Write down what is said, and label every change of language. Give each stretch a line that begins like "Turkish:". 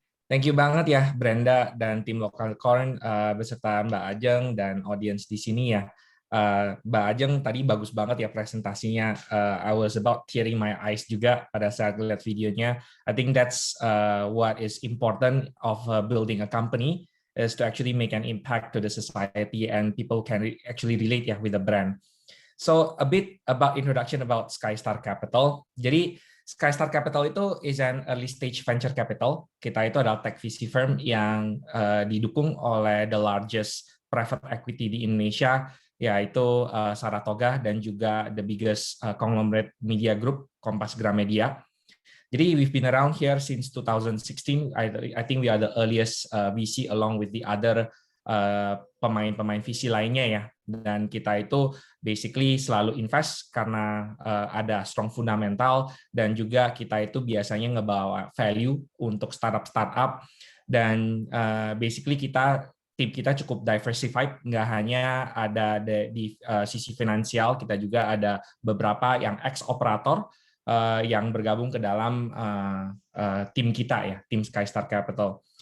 English: Thank you
Indonesian: banget ya Brenda dan tim Local Corn beserta Mbak Ajeng dan audience di sini ya. Mbak Ajeng tadi bagus banget ya presentasinya.
English: I was about tearing my eyes
Indonesian: juga pada saat lihat videonya.
English: I think that's what is important of building a company is to actually make an impact to the society and people can actually relate ya with the brand. So a bit about introduction about SkyStar Capital. Jadi SkyStar Capital itu is an early stage venture capital.
Indonesian: Kita itu adalah tech VC firm yang didukung oleh
English: the largest private equity
Indonesian: di Indonesia, yaitu Saratoga dan juga
English: the biggest conglomerate media group,
Indonesian: Kompas Gramedia.
English: Jadi we've been around here since 2016. I think we are the earliest VC along with the other
Indonesian: pemain-pemain VC lainnya ya. Dan kita itu basically selalu invest karena ada strong fundamental dan juga kita itu biasanya ngebawa value untuk startup dan basically tim kita cukup diversified, nggak hanya ada di sisi finansial, kita juga ada beberapa yang ex-operator yang bergabung ke dalam tim kita ya, tim SkyStar Capital.